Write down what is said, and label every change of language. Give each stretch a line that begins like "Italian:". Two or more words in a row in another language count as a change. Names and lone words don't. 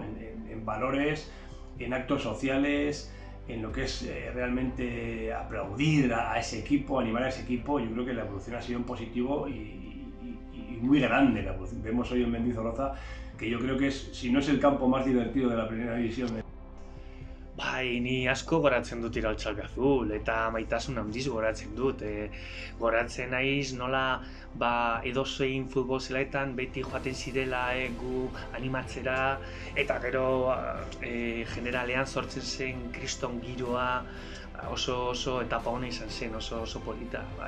Spanish: En valores, en actos sociales, en lo que es realmente aplaudir a ese equipo, animar a ese equipo. Yo creo que la evolución ha sido en positivo y muy grande. La evolución que vemos hoy en Mendizorroza, que yo creo que si no es el campo más divertido de la primera división.
Basque: Bai, ni asko goratzen dut Iraultza Albiazul, eta maitasun handiz goratzen dut. Goratzen naiz nola edozein futbol zelaetan beti joaten zirela gu animatzera, eta gero generalean sortzen zen kriston giroa, oso etapa hona izan zen, oso polita, bai.